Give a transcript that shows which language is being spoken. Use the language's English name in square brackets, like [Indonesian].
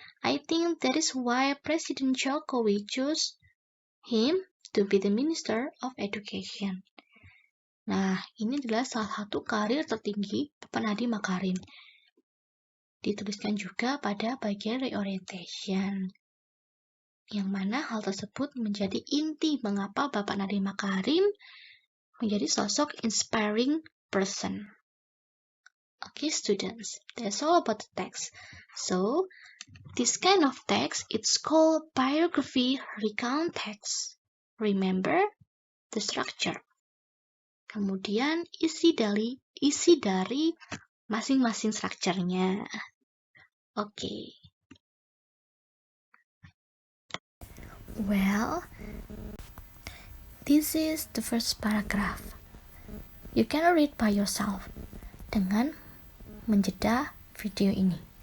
[English] I think that is why Presiden Jokowi chose him to be the Minister of Education. [Indonesian] Nah, ini adalah salah satu karir tertinggi Bapak Nadiem Makarim. Dituliskan juga pada bagian reorientation. Yang mana hal tersebut menjadi inti mengapa Bapak Nadiem Makarim menjadi sosok [English] inspiring person. Okay, students, that's all about the text. So, this kind of text, it's called biography recount text. Remember the structure. [Indonesian] Kemudian isi dari masing-masing strukturnya. [English] Okay. Well, this is the first paragraph. You can read by yourself [Indonesian] dengan menjeda video ini.